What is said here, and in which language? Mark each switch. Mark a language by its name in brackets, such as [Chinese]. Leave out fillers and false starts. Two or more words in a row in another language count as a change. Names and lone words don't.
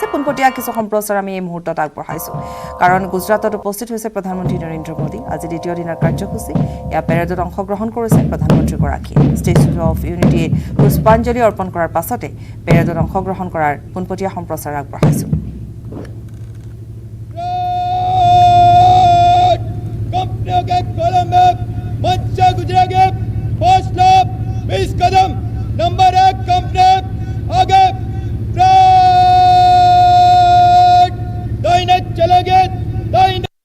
[Assamese] পোনপটীয়া কিছু সম্প্ৰচাৰ আমি এই মুহূৰ্তত আগবঢ়াইছো, কাৰণ গুজৰাটত উপস্থিত হৈছে প্ৰধানমন্ত্ৰী নৰেন্দ্ৰ মোদী। আজি দ্বিতীয় দিনৰ কাৰ্যসূচী। ইয়াৰ পেৰেডত অংশগ্ৰহণ কৰিছে প্ৰধানমন্ত্ৰীগৰাকীয়ে। ষ্টেচু অফ ইউনিটিত পুষ্পাঞ্জলি অৰ্পণ কৰাৰ পাছতে পেৰেডত অংশগ্ৰহণ কৰাৰ পোনপটীয়া সম্প্ৰচাৰ আগবঢ়াইছো। [Hindi] मंच गुजरेंगे 20 कदम नंबर 1 कंपनी आगे दाहिने चलेंगे दाहिने।